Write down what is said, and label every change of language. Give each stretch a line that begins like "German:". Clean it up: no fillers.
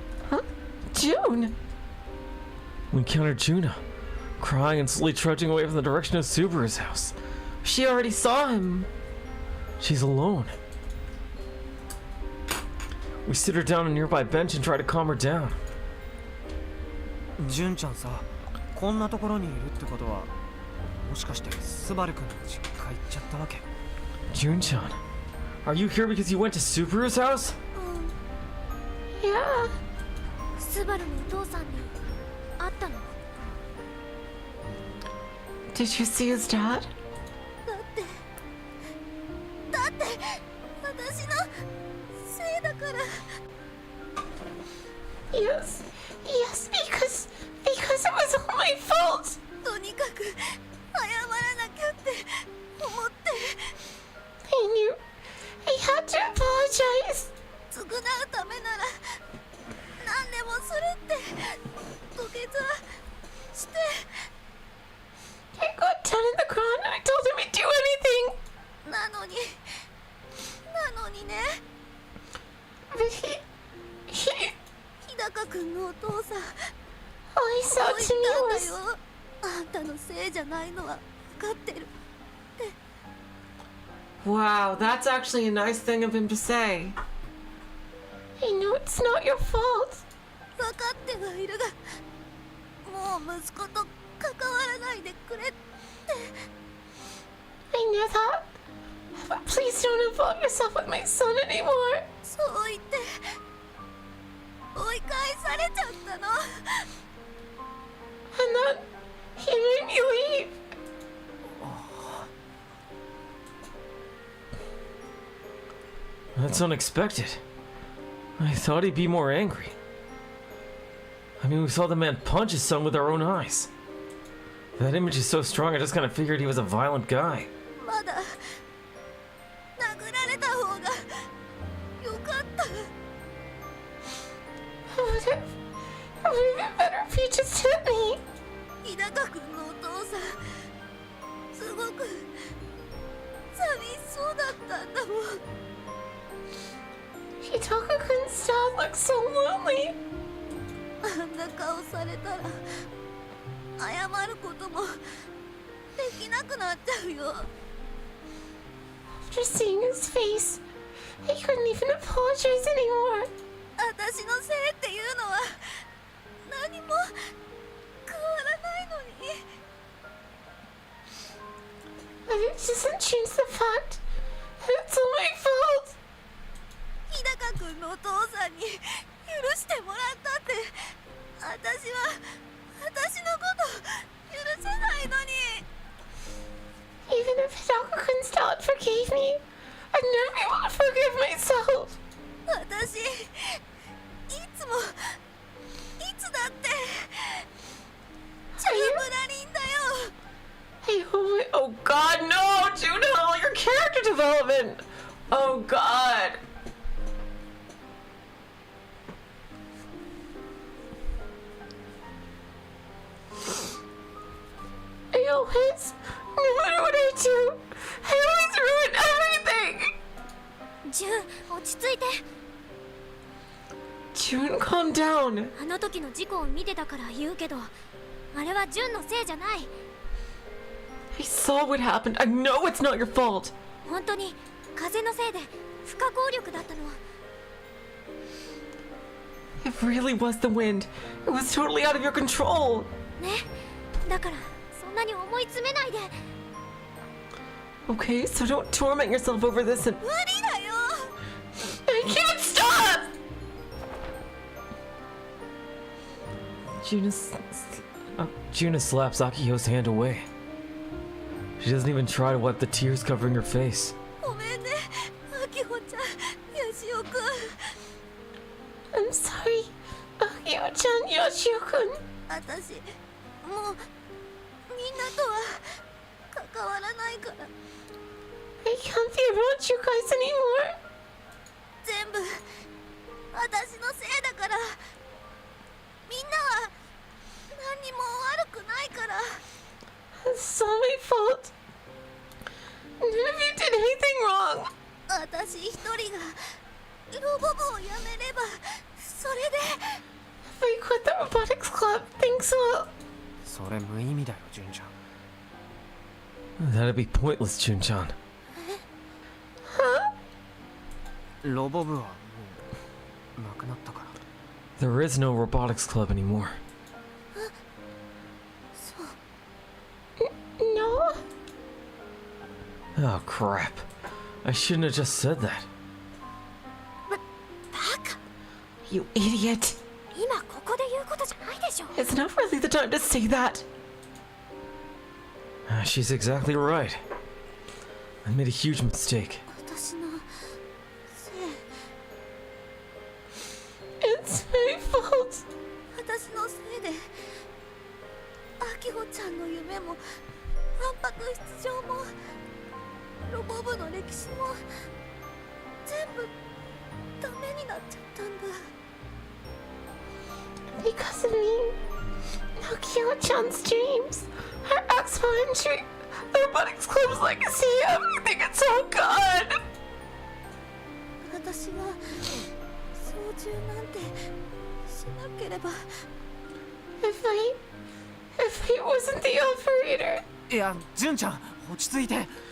English: Huh? June! We encounter Juna, crying and slowly trudging away from the direction of Subaru's house. She already saw him. She's alone. We sit her down on a nearby bench and try to calm her down.
Japanese: 純ちゃんさ、こんなところにいるってことは、もしかしてスバル君の実家行っちゃったわけ?
English: Jun-chan, are you here because you went to Subaru's house? Yeah.
Japanese: スバルのお父さんに会ったの?
English: Did you see his dad?
Japanese: だって私のせいだから。
English: Yes, because it was all my fault.
Japanese: とにかく謝らなきゃって思って。
English: I knew I had to apologize.
Japanese: 償うためなら何でもするって土下座して。
English: I got down in the ground and I told him he'd do anything.
Japanese: なのにね。
English: But he
Japanese: 日高君のお父さん
English: all he said
Japanese: そう
English: to
Japanese: 言
English: me
Japanese: ったん
English: was
Japanese: だよ。あんたのせいじゃないのは分かってる。
English: Wow, that's actually a nice thing of him to say. I know it's not your fault.
Japanese: 分かってはいるが、もう息子と関わらないでくれって。
English: I knew that. But please don't involve yourself with my son anymore.
Japanese: そう言って追追い返されちゃったの。
English: And then he made me leave. That's unexpected. I thought he'd be more angry. I mean, we saw the man punch his son with our own eyes. That image is so strong, I just kind of figured he was a violent guy.
Japanese: まだ殴られた方がよかった。
English: It would have been better if you just hit me.
Japanese: 日高君のお父さんすごく寂しそうだったんだもん。
English: Hitoku-kun's dad looks so lonely.
Japanese: あんな顔されたら謝ることもできなくなっちゃうよ。
English: After seeing his face, I couldn't even apologize anymore.
Japanese: 私のせいっていうのは何も変わらないのに。
English: But it doesn't change the fact that it's all my fault.
Japanese: 日高君のお父さんに許してもらったって私は私のこと許せないのに。
English: Even if Hitoku-kun's dad forgave me, I'd never be able to forgive myself.
Japanese: 私いつだってチャブラリンだよ。
English: Hey, oh God, no, Juno, your character development. Oh God. No matter what I do, I always ruin everything.
Japanese: ジュン、落ち着いて。
English: June, calm down.
Japanese: あの時の事故を見てたから言うけど、あれはジュンのせいじゃない。
English: I saw what happened. I know it's not your fault.
Japanese: 本当に風のせいで不可抗力だったの。
English: It really was the wind. It was totally out of your control.
Japanese: ね、だからそんなに思い詰めないで。
English: Okay, so don't torment yourself over this and...
Japanese: 無理だよ。
English: I can't stop! Juna slaps Akiyo's hand away. She doesn't even try to wipe the tears covering her face.
Japanese: ごめんね、アキホちゃん、ヤシオくん。
English: I'm sorry, Akio-chan, Yoshio-kun.
Japanese: 私もうみんなとは関わらないから。
English: I can't be around you guys anymore.
Japanese: 全部私のせいだから。みんなは何にも悪くないから。
English: It's all my fault. None of you did anything wrong.
Japanese: 私一人がロボ部を辞めればそれで。
English: If I quit the robotics club, things will...
Japanese: それ無意味だよ、ジュンちゃん。
English: That'd be pointless, Jun-chan. Huh?
Japanese: ロボ部はもうなくなったから。
English: There is no robotics club anymore. No? Oh, crap. I shouldn't have just said that.
Japanese: バカ。
English: You idiot.
Japanese: 今ここで言うことじゃないでしょ。
English: It's not really the time to say that. She's exactly right. I made a huge mistake.
Japanese: 私のせい。
English: It's my fault.
Japanese: 私のせいでアキホちゃんの夢も反白出場もロボ部の歴史も全部ダメになっちゃったんだ。
English: Because of me, Akio-chan's dreams, her expo entry, the robotics club's legacy, everything, it's all gone.
Japanese: 私は操縦なんてしなければ。
English: If I wasn't the operator.
Japanese: いや、ジュンちゃん、落ち着いて。